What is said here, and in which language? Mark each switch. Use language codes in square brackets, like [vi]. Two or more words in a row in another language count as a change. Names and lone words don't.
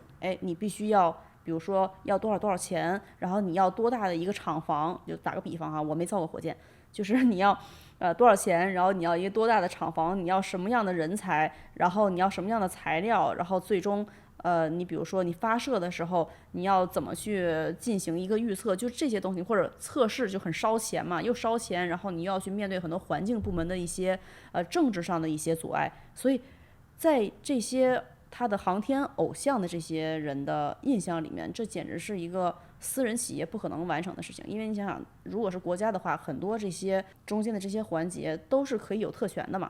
[zh] 你必須要比如說要多少錢，然後你要多大的一個廠房，就打個比方哈，我沒造过火箭，就是你要多少錢，然後你要一个多大的廠房，你要什麼樣的人才，然後你要什麼樣的材料，然後最終你比如說你發射的時候你要怎麼去進行一個預測，就這些東西，或者測試就很燒錢嘛，又燒錢，然後你又要去面對很多環境部門的一些政治上的一些阻礙。所以在這些他的航天偶像的這些人的印象裡面，這簡直是一個私人企業不可能完成的事情。因為你想想，如果是國家的話，很多這些中間的這些環節都是可以有特權的嘛。